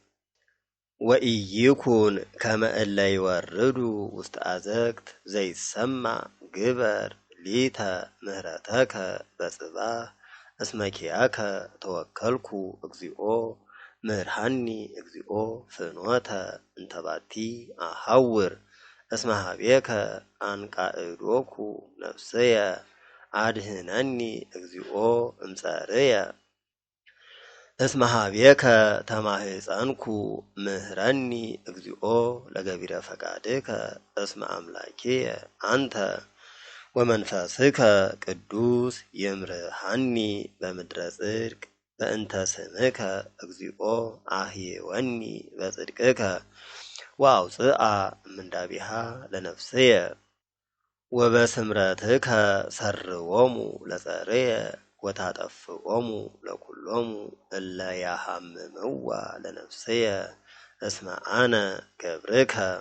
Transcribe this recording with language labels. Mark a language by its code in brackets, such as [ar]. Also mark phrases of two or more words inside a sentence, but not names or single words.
[gez] ወኢይኩን ከመ እለ ይወርዱ ውስተ አዘቅት ዘይሰማዕ ግበር ሊተ ምህረተከ በጽባሕ እስመ ኪያከ ተወከልኩ እግዚኦ ምህርሃኒ እግዚኦ ፍኖተ እንተ ባቲ አሐውር እስመ ሀቤከ አንቃዕዶኩ ነፍስየ አድህነኒ እግዚኦ እምጸርየ እስመ ሀቤከ ተማህፀንኩ ምህረኒ እግዚኦ ለገቢረ ፈቃድከ እስመ አምላኪየ አንተ ወመንፈስከ ቅዱስ ይምርሃኒ በምድረ ጽድቅ በእንተ ስምከ እግዚኦ አህየወኒ በጽድቅከ ወአውፅአ እምንዳቢሃ ለነፍስየ ወበስምረትከ ሰርዎሙ ለጸርየ ወታጠፍኦሙ ለኩሎሙ እለ ያሐምምዋ ለነፍስየ እስመ አነ ገብርከ